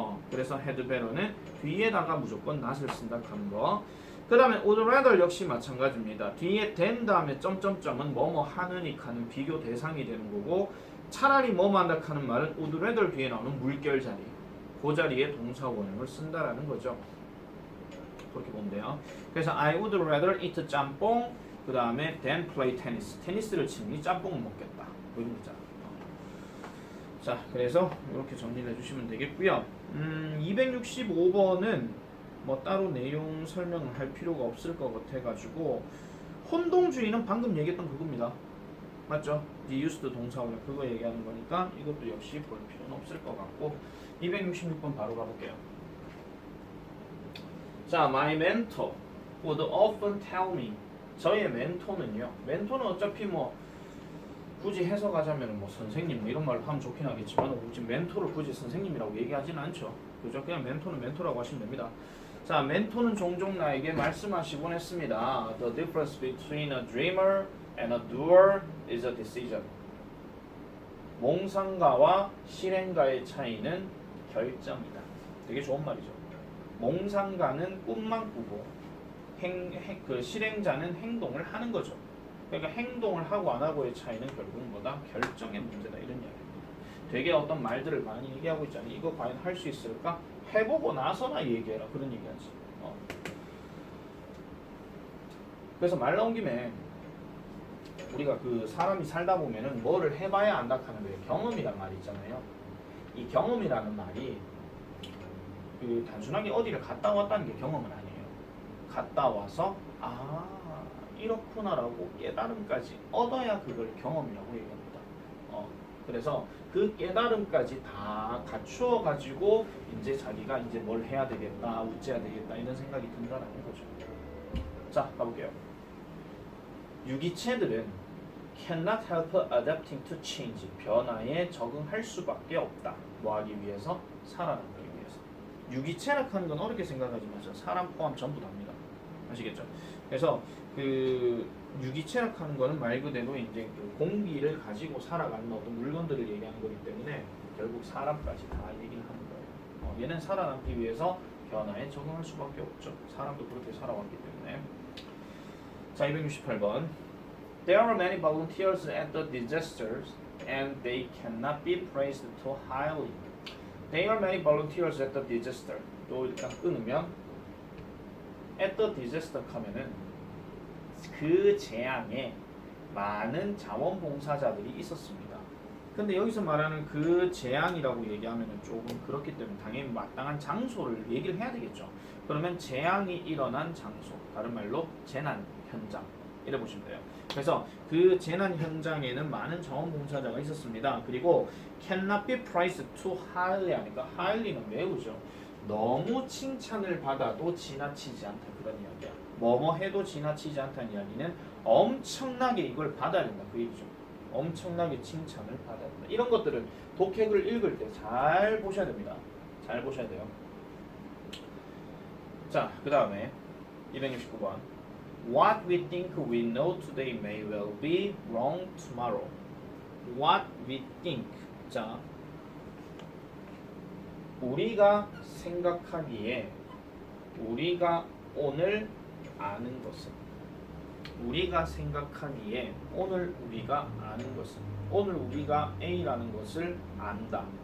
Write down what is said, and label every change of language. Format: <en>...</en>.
<ko>그래서 had better는 뒤에다가 무조건 not을 쓴다 하는 거. 그 다음에</ko> <en>would rather</en> <ko>역시 마찬가지입니다. 뒤에 than 다음에 점점점은 뭐뭐 하느니까는 비교 대상이 되는 거고 차라리 뭐뭐 한다 하는 말은 would rather 뒤에 나오는 물결 자리 그 자리에 동사 원형을 쓴다라는 거죠. 그렇게 보면 돼요.</ko> <en>그래서 I would rather eat 짬뽕</en> <ko>그 다음에</ko> <en>than play tennis.</en> <ko>테니스를 치니 짬뽕을 먹겠다. 이런 거잖아. 자, 그래서 이렇게 정리를 해주시면 되겠고요. 265번은 뭐 따로 내용 설명을 할 필요가 없을 것 같아가지고 혼동주의는 방금 얘기했던 그겁니다. 맞죠? The used 동사원형 그거 얘기하는 거니까 이것도 역시 볼 필요는 없을 것 같고 266번 바로 가볼게요.</ko> <en>자, my mentor would often tell me.</en> <ko>저의 멘토는요. 멘토는 어차피 뭐 굳이 해석하자면 뭐 선생님 뭐 이런 말로 하면 좋긴 하겠지만 굳이 멘토를 굳이 선생님이라고 얘기하지는 않죠. 그죠? 그냥 멘토는 멘토라고 하시면 됩니다. 자, 멘토는 종종 나에게 말씀하시곤 했습니다.</ko> <en>The difference between a dreamer and a doer is a decision.</en> <ko>몽상가와 실행가의 차이는 결정이다. 되게 좋은 말이죠. 몽상가는 꿈만 꾸고 그 실행자는 행동을 하는 거죠. 그러니까 행동을 하고 안 하고의 차이는 결국은 뭐다? 결정의 문제다. 이런 이야기입니다. 되게 어떤 말들을 많이 얘기하고 있잖아요. 이거 과연 할 수 있을까? 해보고 나서나 얘기해라. 그런 얘기하지. 그래서 말 나온 김에 우리가 그 사람이 살다 보면은 뭐를 해봐야 안다 하는 거예요. 경험이란 말이 있잖아요. 이 경험이라는 말이 그 단순하게 어디를 갔다 왔다는 게 경험은 아니에요. 갔다 와서 이렇구나라고 깨달음까지 얻어야 그걸 경험이라고 얘기합니다. 그래서 그 깨달음까지 다 갖추어 가지고 이제 자기가 이제 뭘 해야 되겠다, 어째야 되겠다 이런 생각이 든다라는 거죠. 자, 가볼게요. 유기체들은</ko> <en>cannot help adapting to change.</en> <ko>변화에 적응할 수밖에 없다. 뭐 하기 위해서? 살아남기 위해서. 유기체라 하는 건 어렵게 생각하지 마세요. 사람 포함 전부 다입니다. 아시겠죠? 그래서 그 유기체라 하는 거는 말 그대로 이제 그 공기를 가지고 살아가는 어떤 물건들을 얘기하는 거기 때문에 결국 사람까지 다 얘기를 하는 거예요. 얘는 살아남기 위해서 변화에 적응할 수밖에 없죠. 사람도 그렇게 살아왔기 때문에. 자, 268번.</ko> <en>There are many volunteers at the disasters and they cannot be praised too highly. There are many volunteers at the disaster.</en> <ko>또 일단 끊으면</ko> <en>at the disaster</en> <ko>하면은 그 재앙에 많은 자원봉사자들이 있었습니다. 근데 여기서 말하는 그 재앙이라고 얘기하면은 조금 그렇기 때문에 당연히 마땅한 장소를 얘기를 해야 되겠죠. 그러면 재앙이 일어난 장소, 다른 말로 재난 현장 이래 보시면 돼요. 그래서 그 재난 현장에는 많은 자원봉사자가 있었습니다. 그리고</ko> <en>cannot be praised too highly</en> <ko>하니까 highly는 매우죠. 너무 칭찬을 받아도 지나치지 않다 그런 이야기야. 뭐뭐 해도 지나치지 않다는 이야기는 엄청나게 이걸 받아야 된다 그 얘기죠. 엄청나게 칭찬을 받아야 된다. 이런 것들은 독해글 읽을 때 잘 보셔야 됩니다. 잘 보셔야 돼요. 자, 그 다음에 269번.</ko> <en>What we think we know today may well be wrong tomorrow. What we think.</en> <ko>자, 우리가 생각하기에 우리가 오늘 아는 것은 우리가 생각하기에 오늘 우리가 아는 것은 오늘 우리가 A라는 것을 안다.</ko>